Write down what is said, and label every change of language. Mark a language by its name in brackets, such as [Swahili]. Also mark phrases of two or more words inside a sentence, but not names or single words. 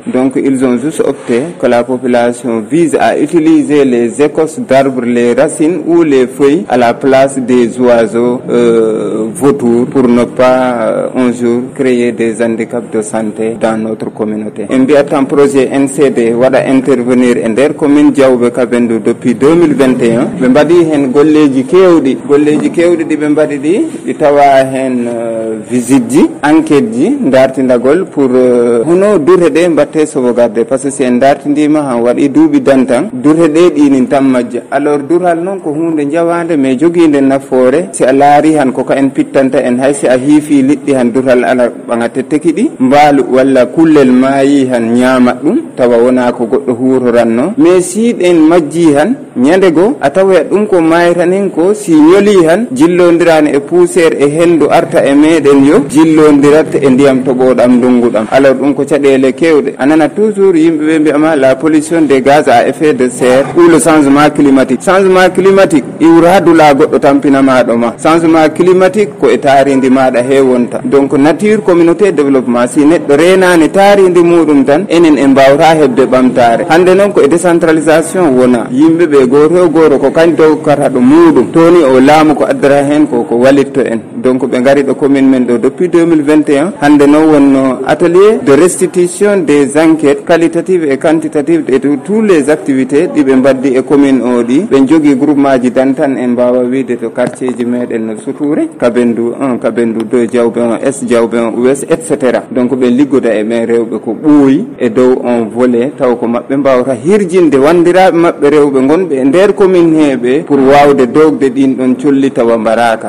[French] Donc ils ont juste opté que la population vise à utiliser les écorces d'arbres, les racines ou les feuilles à la place des oiseaux vautours pour ne pas un jour créer des handicaps de santé dans notre communauté. Un projet NCD va intervenir en der commune Diawbe Kabendou depuis 2021. [Fula] Be mbadi hen golleji kewdi di be mbadi di tawa hen visite ji, enquête ji, dartindagol pour hono durhe de mbatte [French] sauvegarde, parce que c'est [Fula] dartindima han wadi duubi dantan durhe de dinin tam majja. Alors dural non ko hunde jawande mais joginde nafoore si a laari han ko en pittanta en hay si a hiifi liddi han dural ala bangate tekidi mbaalu walla kullel maayi han nyaama dum tawa wona ko goddo huuroranno, mais si den majji han nyandego a tawa dum ko mayranen ko si nyoli han jillondirani e poussière e hendu arta e meden yo jillondirat e ndiyam tobodam dungudam. [French] Alors [Fula] dum ko cadele kewde anana [French] toujours [Fula] yimbe be mbiama [French] la pollution des gaz à effet de serre ou le changement climatique. Changement climatique [Fula] iwradu la goddo tampina maado ma [French] changement climatique [Fula] ko e taarindi maada hewonta. [French] Donc nature communauté développement [Fula] si neddo renani taarindi mudum tan enen e mbawra hebde bamtare. Hande non ko e décentralisation wona yimbe be goro ko kan dow kata do mudum toni o laamu ko addara hen ko walitto en. Donc be ngari do commune men do depuis 2021 hande no wonno [French] atelier de restitution des enquêtes qualitatives et quantitatives de toutes les activités [Fula] di be mbaddi e commune o di be jogi groupement ji dantan en bawa wiide to quartier ji meden no Suture, Kabendou 1, Kabendou 2, Diawbe 1 Est, Diawbe 1 Ouest, etc. Donc be liggoda e men rewbe ko ɓooyi e dow on volet taw ko mabbe mbawta hirjinde wandiraɓe mabbe rewbe gonbe e nder commune hebe pour wawde dogde din don colli tawa baraka.